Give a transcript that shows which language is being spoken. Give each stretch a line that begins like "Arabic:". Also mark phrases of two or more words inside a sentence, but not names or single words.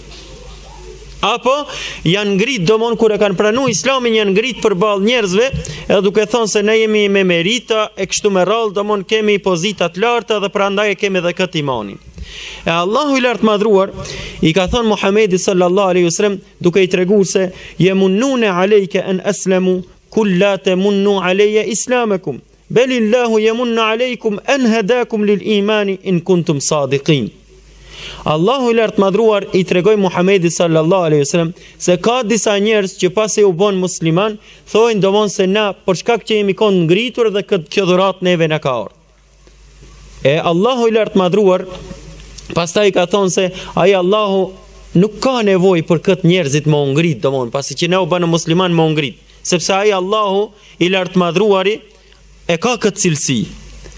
Albanian: Apo janë ngrit domon kur e kanë pranu Islamin, janë ngrit përballë njerëzve edhe duke thonë se ne jemi me merita e kështu me radhë, domon kemi pozita të larta dhe prandaj e kemi edhe këtë imanin. E Allahu i lartë madhruar i ka thonë Muhamedit
Arabic: صلى الله عليه وسلم
Albanian: duke i treguar se
Arabic: يمنون عليك أن أسلموا قل لا تمنوا علي إسلامكم بل الله يمن عليكم أن هداكم للإيمان إن كنتم صادقين.
Albanian: Allahu i lartë madhruar i tregoi Muhamedit
Arabic: صلى الله عليه وسلم
Albanian: se ka disa njerëz që pasi u bën musliman, thojnë domon se na për shkak që jemi kon ngritur dhe kjo dhuratë neve na ka ardhur. E Allahu i lartë madhruar pastaj ka thonë se ai Allahu nuk ka nevojë për këtë njerëzit më ngrit, domon pasi që ne u bën musliman më ngrit, sepse ai Allahu i lartë madhruari e ka këtë cilësi.